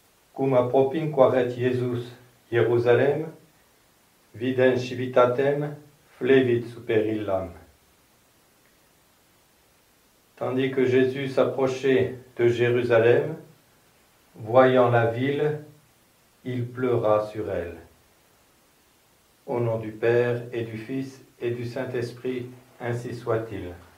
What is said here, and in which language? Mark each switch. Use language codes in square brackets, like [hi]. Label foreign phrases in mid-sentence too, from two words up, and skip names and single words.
[la] cum apropinquaret Iesus Ierusalem, videns civitatem, flevit super illam. [fr] Tandis que Jésus s'approchait de Jérusalem, voyant la ville, il pleura sur elle. Au nom du Père et du Fils et du Saint-Esprit, ainsi soit-il.